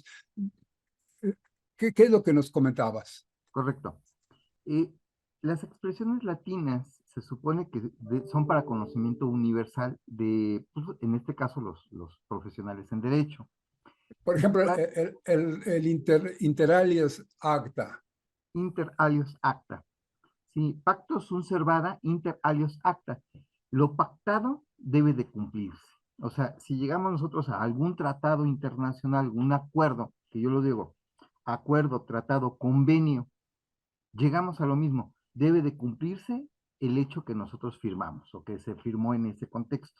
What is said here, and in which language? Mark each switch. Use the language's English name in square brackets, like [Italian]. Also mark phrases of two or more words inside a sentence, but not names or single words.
[Spanish] Eh, ¿Qué es lo que nos comentabas? Correcto. Eh, las expresiones latinas se supone que son para conocimiento universal de, pues, en este caso, los profesionales en derecho. Por Y ejemplo, para el [Latin] inter alias acta. inter alios acta. Sí, pacto sunt servanda inter alios acta. [Spanish] Lo pactado debe de cumplirse. O sea, si llegamos nosotros a algún tratado internacional, algún acuerdo, que yo lo digo, acuerdo, tratado, convenio, llegamos a lo mismo. Debe de cumplirse el hecho que nosotros firmamos o que se firmó en ese contexto.